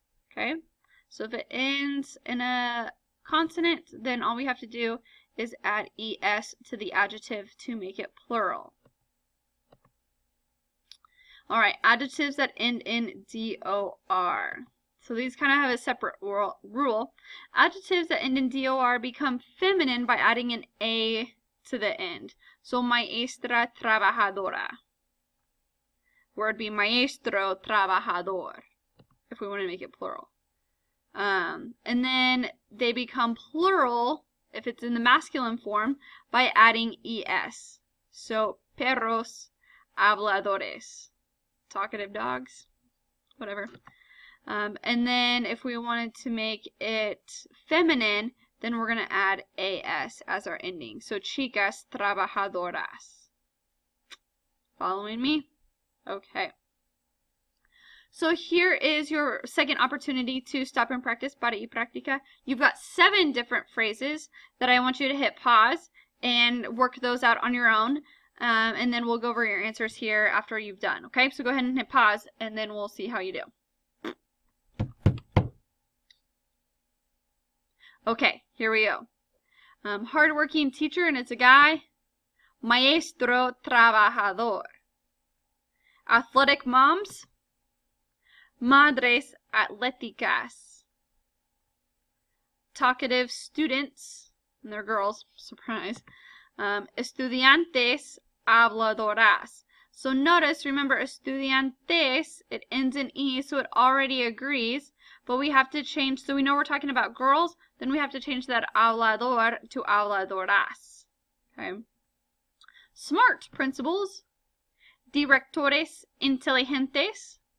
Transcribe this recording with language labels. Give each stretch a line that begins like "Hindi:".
English: Okay, so if it ends in a consonant, then all we have to do is add es to the adjective to make it plural. All right, adjectives that end in dor. So these kind of have a separate rule. Adjectives that end in dor become feminine by adding an a to the end.
Spanish: So maestra trabajadora.
English: Word be
Spanish: maestro trabajador,
English: if we want to make it plural. And then they become plural, if it's in the masculine form, by adding es. So,
Spanish: perros habladores.
English: Talkative dogs. Whatever. And then if we wanted to make it feminine, then we're going to add as our ending.
Spanish: So, chicas trabajadoras.
English: Following me? Okay. So here is your second opportunity to stop and practice,
Spanish: para y práctica.
English: You've got 7 different phrases that I want you to hit pause and work those out on your own. And then we'll go over your answers here after you've done. Okay, so go ahead and hit pause and then we'll see how you do. Okay, here we go. Hardworking teacher, and it's a guy.
Spanish: Maestro trabajador.
English: Athletic moms.
Spanish: Madres atléticas.
English: Talkative students, and they're girls, surprise.
Spanish: Estudiantes habladoras.
English: So notice, remember, estudiantes, it ends in E, so it already agrees, but we have to change, so we know we're talking about girls, then we have to change that hablador to habladoras. Okay. Smart principals.
Spanish: Directores inteligentes.